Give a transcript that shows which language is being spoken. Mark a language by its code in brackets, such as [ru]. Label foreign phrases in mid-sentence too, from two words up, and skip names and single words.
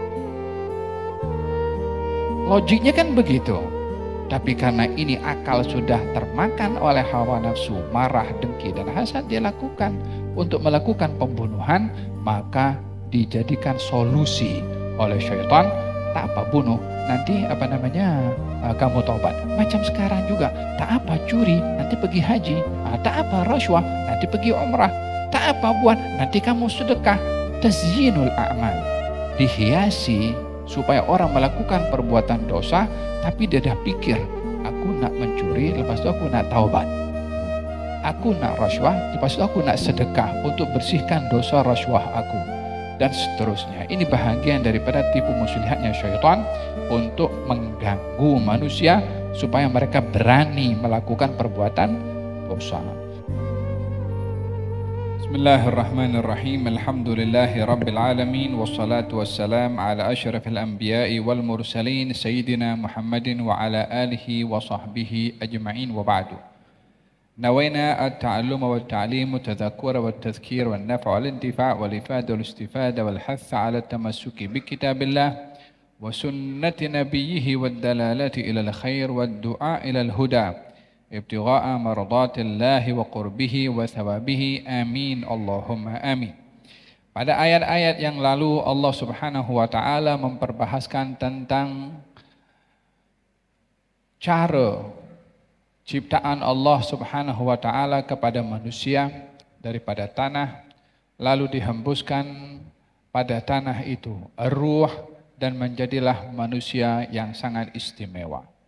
[ms] Logiknya kan begitu. Tapi karena ini akal sudah termakan oleh hawa nafsu, marah, dengki, dan hasad, dia lakukan untuk melakukan pembunuhan, maka dijadikan solusi oleh syaitan. Tak apa bunuh, nanti kamu taubat. Macam sekarang juga, tak apa curi, nanti pergi haji. Tak apa rasuah, nanti pergi umrah. Tak apa buat, nanti kamu sedekah. [ar] تزيين الأعمال, [ms] dihiasi supaya orang melakukan perbuatan dosa, tapi dia dah pikir, aku nak mencuri, lepas itu aku nak taubat. Aku nak rasuah, lepas itu aku nak sedekah untuk bersihkan dosa rasuah aku. Dan seterusnya. Ini bahagian daripada tipu muslihatnya syaitan untuk mengganggu manusia supaya mereka berani melakukan perbuatan dosa. [ar] بسم الله الرحمن الرحيم. الحمد لله رب العالمين والصلاة والسلام على أشرف الأنبياء والمرسلين سيدنا محمد وعلى آله وصحبه أجمعين وبعد. نوينا التعلم والتعليم والتذكر والتذكير والنفع والانتفاع والإفادة والاستفادة والحث على التمسك بكتاب الله وسنة نبيه والدلالة إلى الخير والدعاء إلى الهدى ابتغاء مرضاة الله وقربه وثوابه آمين اللهم آمين. [ms] Pada ayat-ayat yang lalu Allah [ar] سبحانه وتعالى [ms] memperbahaskan tentang cara ciptaan Allah [ar] سبحانه وتعالى [ms] kepada manusia daripada tanah, lalu dihembuskan pada tanah itu ruh, dan menjadilah manusia yang sangat istimewa.